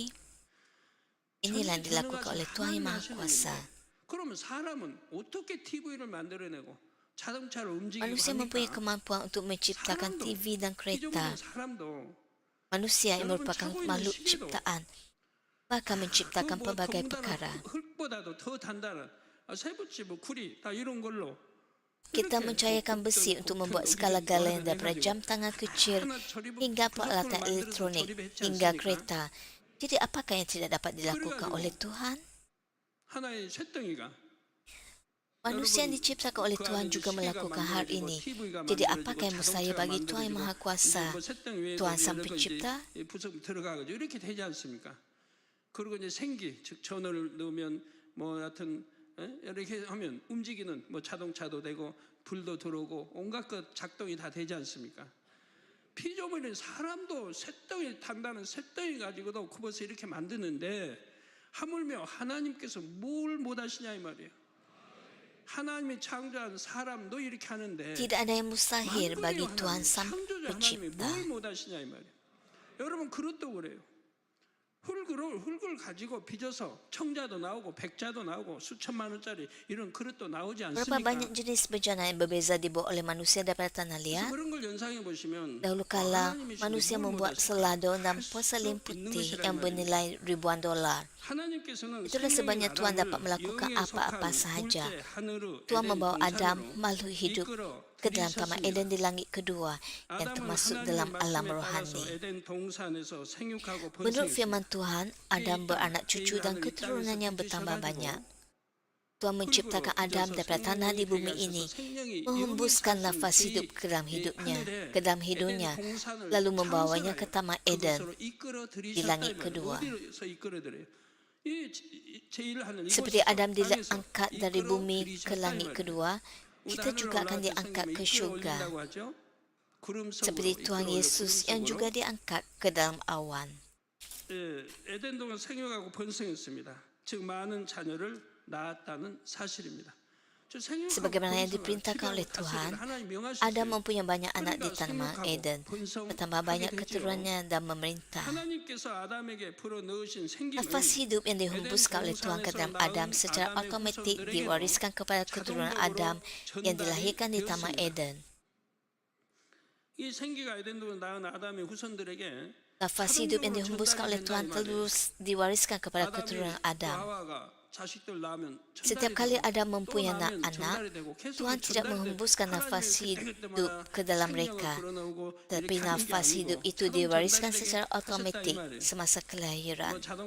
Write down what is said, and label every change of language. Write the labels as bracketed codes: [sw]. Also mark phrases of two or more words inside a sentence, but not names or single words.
[ms] Inilah yang dilakukan oleh Tuhan Yang Maha Kuasa. [ko] 그러면 사람은 어떻게 TV를 만들어내고 자동차를 움직이고 [ms] Manusia mempunyai [ko] 합니까? [ms] kemampuan untuk menciptakan TV dan kereta. [ko] 기존의 사람도 [ms] Manusia yang merupakan makhluk ciptaan. bahkan menciptakan pelbagai perkara. [ko] 흙보다도 더 단단한 세부치 뭐 구리 다 이런 걸로 [ms] Kita mencairkan besi untuk membuat skala galen daripada jam tangan kecil hingga peralatan elektronik hingga kereta. Jadi apakah yang tidak dapat dilakukan oleh Tuhan? [ko] 하나의 쇳덩이가 [ms] Manusia yang diciptakan oleh Tuhan juga melakukan hal ini. Jadi apakah yang mustahil bagi Tuhan yang Maha Kuasa, Tuhan Sang Pencipta? [ko] 부속 들어가가지고 이렇게 되지 않습니까? 그리고 이제 생기 즉 전원을 넣으면 뭐 하여튼 이렇게 하면 움직이는 뭐 자동차도 되고 불도 들어오고 온갖 것 작동이 다 되지 않습니까? 피조물인 사람도 쇳덩이 단단한 쇳덩이 가지고도 굽어서 이렇게 만드는데 하물며 하나님께서 뭘 못하시냐 이 말이에요. 하나님이 창조한 사람도 이렇게 하는데 [ms] Tidak ada yang mustahil bagi Tuhan Sang [ko] 창조주 하나님이 [ms] Pencipta. [ko] 뭘 못하시냐 이 말이에요. 여러분 그것도 그래요. 흙을 가지고 빚어서 청자도 나오고 백자도 나오고 수천만 원짜리 이런 그릇도 나오지 [ms] Berapa [ko] 않습니까? [ms] banyak jenis bejana yang berbeza dibuat oleh manusia daripada tanah [ko] 그래서 [ms] liat? [ko] 그런 걸 연상해 보시면 [ms] Dahulu kala, [ko] 하나님이시니 [ms] manusia [ko] 뭘 [ms] membuat [ko] 못하실까? [ms] selado dan [ko] 할수 [ms] porselin [ko] 있는 [ms] putih [ko] 것이란 [ms] yang [ko] 말이에요. [ms] bernilai ribuan dolar. [ko] 하나님께서는 [ms] Itulah [ko] 생명인 [ms] sebabnya Tuhan [ko] 아담을 [ms] dapat melakukan [ko] 영에 [ms] apa-apa [ko] 속한 [ms] sahaja. [ko] 둘째 하늘의 [ms] Tuhan [ko] 에덴 [ms] membawa Adam, [ko] 동산으로 [ms] makhluk hidup, [ko] 이끌어 [ms] ke dalam taman [ko] 들이셨습니다. [ms] Eden di langit kedua yang [ko] 아담은 [ms] termasuk [ko] 하나님의 [ms] dalam alam [ko] 말씀에 따라서 [ms] rohani. [ko] 에덴 동산에서 생육하고 [ms] Menurut [ko] 번성했습니다. [ms] firman Tuhan, Adam beranak cucu dan keturunan yang bertambah banyak. Tuhan menciptakan Adam daripada tanah di bumi ini, menghembuskan nafas hidup ke dalam hidupnya, lalu membawanya ke taman Eden di langit kedua. Seperti Adam diangkat dari bumi ke langit kedua, kita juga akan diangkat ke syurga. Seperti Tuhan Yesus yang juga diangkat ke dalam awan. [ko] 에덴 동안 생육하고 번성했습니다. 즉 많은 자녀를 낳았다는 사실입니다. [ms] Sebagaimana yang diperintahkan oleh Tuhan, Adam mempunyai banyak anak di tanah Eden, bertambah banyak keturunannya dan memerintah. Nafas hidup yang dihembuskan oleh Tuhan ke dalam Adam secara automatik diwariskan kepada keturunan Adam yang dilahirkan di taman Eden. [ko] 이 생기가 에덴으로 낳은 아담의 후손들에게 [ms] Nafas hidup yang dihembuskan oleh Tuhan terus diwariskan kepada keturunan Adam. Setiap kali Adam mempunyai anak, Tuhan tidak menghembuskan nafas hidup ke dalam mereka, tapi nafas hidup itu diwariskan secara automatik semasa kelahiran.